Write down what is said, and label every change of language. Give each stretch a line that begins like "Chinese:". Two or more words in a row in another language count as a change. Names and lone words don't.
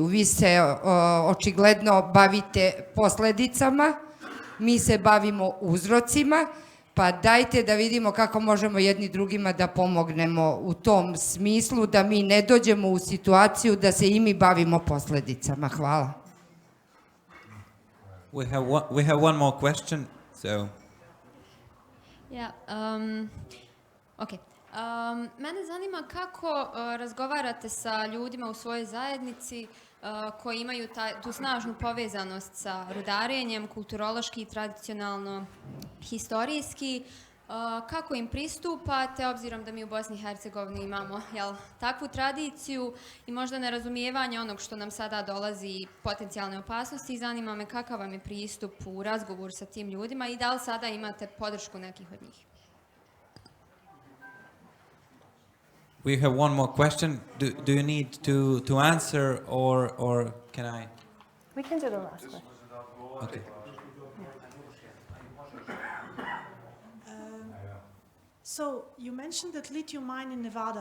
Serbian: Vi se očigledno bavite posledicama, mi se bavimo uzrocima, pa dajte da vidimo kako možemo jedni drugima da pomognemo u tom smislu, da mi ne dođemo u situaciju da se i mi bavimo posledicama. Hvala.
English: We have one more question, so. Yeah, okay.
Bosnian: Mene zanima kako razgovarate sa ljudima u svojoj zajednici koji imaju tu snažnu povezanost sa rudarenjem, kulturološki, tradicionalno, historijski. Kako im pristupate, obzirom da mi u Bosni i Hercegovini imamo takvu tradiciju i možda nerazumijevanje onog što nam sada dolazi, potencijalne opasnosti, i zanima me kakav vam je pristup u razgovoru sa tim ljudima i da li sada imate podršku nekih od njih?
English: We have one more question. Do you need to answer or can I? We can do the last question. Okay. So you mentioned that lithium mine in Nevada.